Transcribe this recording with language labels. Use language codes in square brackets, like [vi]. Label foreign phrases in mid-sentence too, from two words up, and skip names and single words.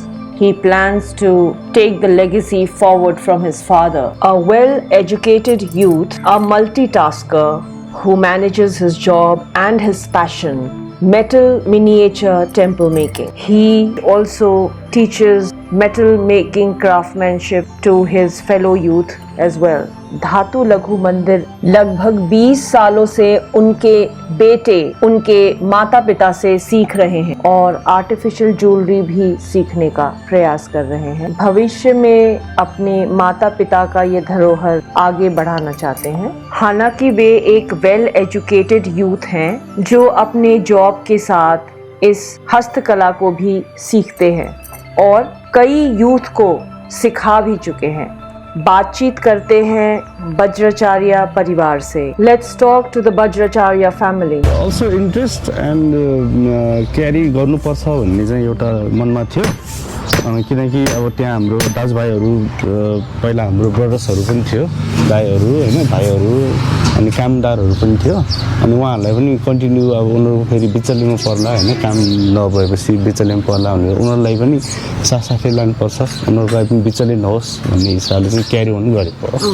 [en] He plans to take the legacy forward from his father, a well-educated youth, a multitasker who manages his job and his passion, metal miniature temple making. He also teaches metal making craftsmanship to his fellow youth as well. [hi] धातु लघु मंदिर लगभग 20 सालों से उनके बेटे उनके माता पिता से सीख रहे हैं और [en] artificial jewellery [hi] भी सीखने का प्रयास कर रहे हैं। भविष्य में अपने माता पिता का ये धरोहर आगे बढ़ाना चाहते हैं। हालांकि वे एक [en] well educated youth [hi] हैं जो अपने जॉब के साथ इस हस्तकला को भी सीखते हैं और कई यूथ को सिखा भी चुके हैं। बातचीत करते हैं वज्राचार्य परिवार से। [en] Let's talk to the Vajracharya family. also interest and carry [ne] गर्नुपर्छ भन्ने चाहिँ एउटा मनमा थियो, किनकि अब त्यहाँ हाम्रो दाजुभाइहरू पहिला हाम्रो ब्रदर्सहरू पनि थियो, दाइहरू होइन, भाइहरू अनि कामदारहरू पनि थियो, अनि उहाँहरूलाई पनि कन्टिन्यू अब उनीहरू फेरि बिचल्लीमा पर्ला होइन, काम नभएपछि बिचल्लीमा पर्ला भनेर उनीहरूलाई पनि साथसाथै लानुपर्छ, उनीहरूलाई पनि बिचल्ली नहोस् भन्ने हिसाबले चाहिँ [en] carry on [ne] गरेको हो।